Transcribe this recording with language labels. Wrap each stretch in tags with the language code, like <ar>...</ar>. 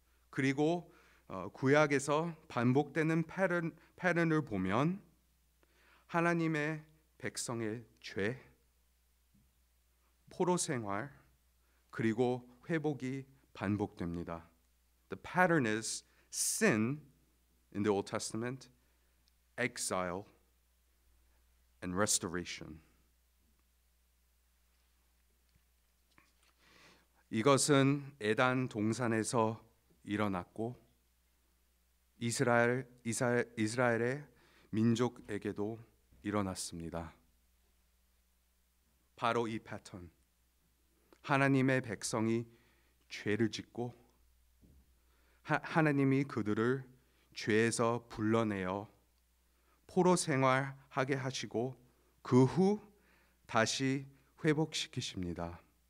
<ko>그리고 구약에서 반복되는 패턴을 보면 하나님의 백성의 죄, 포로 생활, 그리고 회복이 반복됩니다.</ko> <en>The pattern is sin in the Old Testament, exile, and restoration.</en> <ko>이것은 에단 동산에서 일어났고 이스라엘의 민족에게도 일어났습니다. 바로 이 패턴. 하나님의 백성이 죄를 짓고 하나님이 그들을 죄에서 불러내어 포로 생활하게 하시고 그 후 다시 회복시키십니다.</ko>